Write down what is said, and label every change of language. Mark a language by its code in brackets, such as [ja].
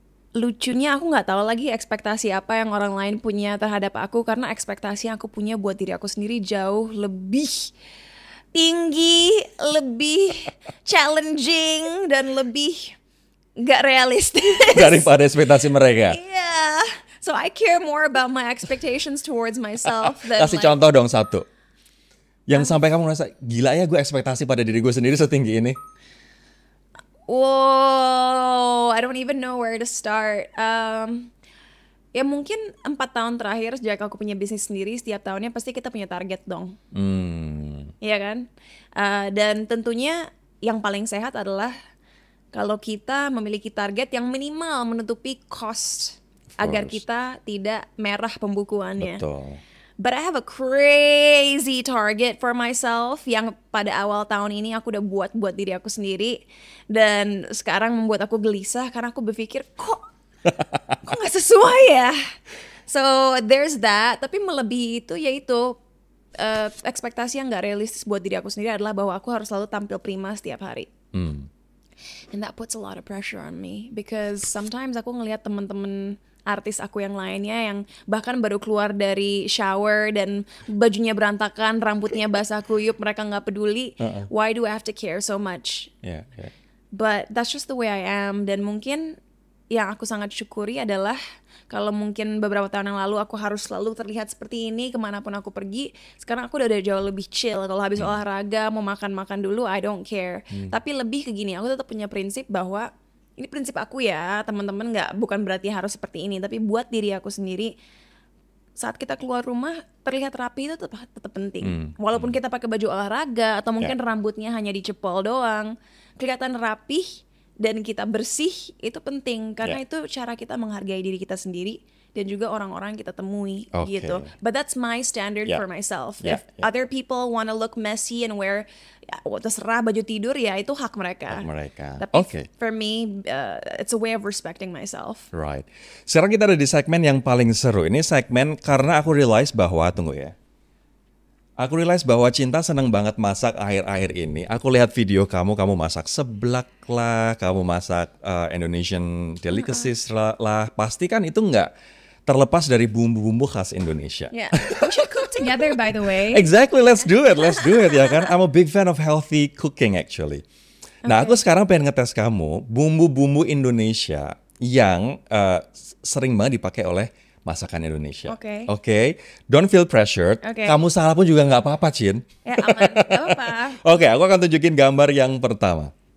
[id] Lucunya aku nggak tahu lagi ekspektasi apa yang orang lain punya terhadap aku, karena ekspektasi yang aku punya buat diri aku sendiri jauh lebih tinggi, lebih challenging, dan lebih nggak realistis Daripada ekspektasi mereka. [en] Yeah, so I care more about my expectations towards myself than [id] Kasih contoh dong satu. Yang sampai kamu ngerasa, gila ya gue ekspektasi pada diri gue sendiri setinggi ini. [en] Wow, I don't even know where to start. [id] Ya mungkin 4 tahun terakhir sejak aku punya bisnis sendiri, setiap tahunnya pasti kita punya target dong. Iya kan? Dan tentunya yang paling sehat adalah kalau kita memiliki target yang minimal menutupi cost agar kita tidak merah pembukuannya. Betul. [en] But I have a crazy target for myself [id] yang pada awal tahun ini aku udah buat diri aku sendiri, dan sekarang membuat aku gelisah karena aku berpikir kok nggak sesuai ya. [en] So there's that. [id] Tapi melebihi itu yaitu ekspektasi yang nggak realistis buat diri aku sendiri adalah bahwa aku harus selalu tampil prima setiap hari. [en] And that puts a lot of pressure on me because sometimes [id] aku ngelihat teman-teman artis aku yang lainnya yang bahkan baru keluar dari shower dan bajunya berantakan, rambutnya basah kuyup, mereka nggak peduli. [en] Why do I have to care so much? But that's just the way I am. [id] Dan mungkin yang aku sangat syukuri adalah kalau mungkin beberapa tahun yang lalu aku harus selalu terlihat seperti ini kemanapun aku pergi, sekarang aku udah jauh lebih chill. Kalau habis olahraga mau makan dulu, [en] I don't care. [id] Tapi lebih ke gini, aku tetap punya prinsip bahwa ini prinsip aku ya, teman-teman, bukan berarti harus seperti ini, tapi buat diri aku sendiri, saat kita keluar rumah terlihat rapi itu tetap penting. Walaupun kita pakai baju olahraga atau mungkin rambutnya hanya dicepol doang, kelihatan rapih dan kita bersih itu penting karena itu cara kita menghargai diri kita sendiri dan juga orang-orang kita temui gitu. [en] But that's my standard for myself. If other people wanna look messy and wear [id] terserah baju tidur, ya itu hak mereka. Tapi [en] for me it's a way of respecting myself. Right. [id] Sekarang kita ada di segmen yang paling seru. Ini segmen karena aku realize bahwa Aku realize bahwa Cinta seneng banget masak akhir-akhir ini. Aku lihat video kamu masak seblak lah, kamu masak Indonesian delicacies lah. Pasti kan itu nggak terlepas dari bumbu-bumbu khas Indonesia. [en] Yeah, we should cook together by the way. Exactly, let's do it [id] ya kan. [en] I'm a big fan of healthy cooking actually. [id] Nah, aku sekarang pengen ngetes kamu bumbu-bumbu Indonesia yang sering banget dipakai oleh masakan Indonesia. Oke. [en] Don't feel pressured. [id] Kamu salah pun juga nggak apa-apa, Cin. Ya aman, nggak apa-apa. Oke, aku akan tunjukin gambar yang pertama.